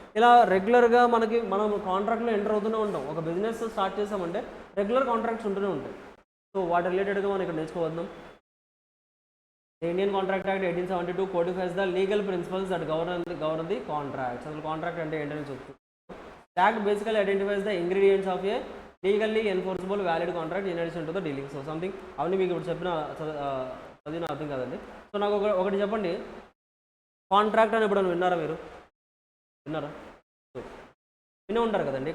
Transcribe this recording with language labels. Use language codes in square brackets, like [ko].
[te] ఇలా రెగ్యులర్గా మనం కాంట్రాక్ట్లో ఎంటర్ అవుతూనే ఉంటాం. ఒక బిజినెస్ స్టార్ట్ చేసామంటే రెగ్యులర్ కాంట్రాక్ట్స్ ఉంటూనే ఉంటాయి. సో వాటి రిలేటెడ్గా మనం ఇక్కడ నేర్చుకోవద్దాం. [en] Indian contract act 1872 codifies the legal principles that govern the contracts. [te] అసలు కాంట్రాక్ట్ అంటే ఏంటని చెప్తుంది. [en] The act basically identifies the ingredients of a legally enforceable valid contract in addition to the dealing. [te] So something అవన్నీ మీకు ఇప్పుడు చదివిన అర్థం కాదండి. సో నాకు ఒకటి చెప్పండి, కాంట్రాక్ట్ అని ఎప్పుడైనా విన్నారా? మీరు విన్నారా? వినే ఉంటారు కదండి.